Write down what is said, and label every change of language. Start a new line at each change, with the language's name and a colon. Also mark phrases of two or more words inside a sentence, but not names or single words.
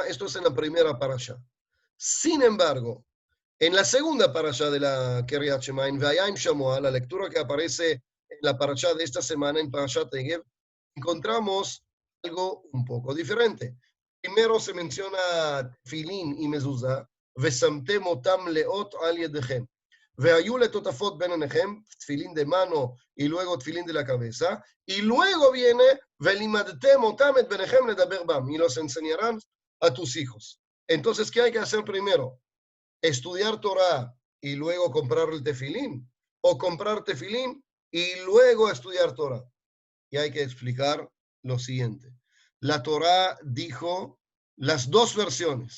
Spanish: Esto es en la primera parasha. Sin embargo, en la segunda parasha de la Kiryat Shema, en Vayim Shamoah, la lectura que aparece en la parasha de esta semana, en Parashat Egev, encontramos algo un poco diferente. Primero se menciona tefilín y mezuzá,
Hebrew: ושמתם אותם לאות על ידיכם. והיו לטוטפות בין עיניכם, תפילין
Spanish: de mano y luego tefilín de la cabeza, y luego viene,
Hebrew: ולימדתם אותם את בניכם לדבר בם,
Spanish: y los enseñarán a tus hijos. Entonces, ¿qué hay que hacer primero? ¿Estudiar Torah y luego comprar el tefilín? ¿O comprar tefilín y luego estudiar Torah? Y hay que explicar lo siguiente. La Torah dijo las dos versiones.